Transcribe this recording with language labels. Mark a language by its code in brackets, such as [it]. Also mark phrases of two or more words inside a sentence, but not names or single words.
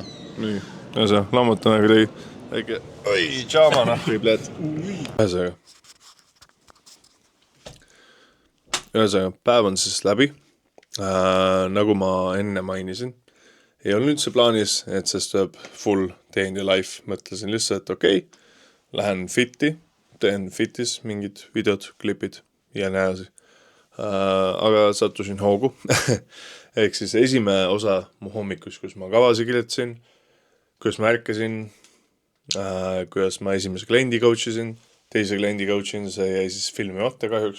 [et] Nii, lammutame küll väike tšaamana. Ühesõnaga, päev on siis läbi. Nagu ma enne mainisin, ei olnud üldse plaanis, et sest tuleb [en] full day in the life. [et] Mõtlesin lihtsalt, et okei, lähen fitti, teen fitis mingid videod, klipid ja nii edasi. Aga sattusin hoogu. Ehk siis esimene osa mu hommikus, kus ma kavasi kirjutasin, kus ma ärkasin, kuidas ma esimese kliendi coachisin, teise kliendi coachin, see jäi siis filmi otsa kahjuks.